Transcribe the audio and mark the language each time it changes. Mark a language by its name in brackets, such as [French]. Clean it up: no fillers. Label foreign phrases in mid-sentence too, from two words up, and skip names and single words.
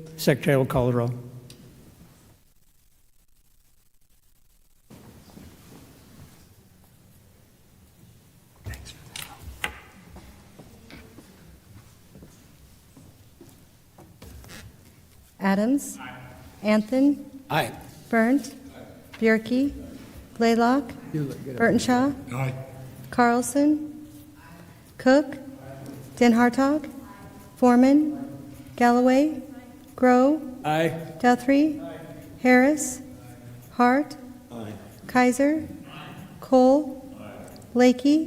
[English] The Secretary will call the roll. Adams. Anthon. Aye. Berndt. Bierke. Blaylock. Burtonshaw. Aye. Carlson. Cook. Den Hartog. Foreman. Galloway. Grow. Aye. Guthrie. Harris. Hart. Kaiser. Cole. Blakey.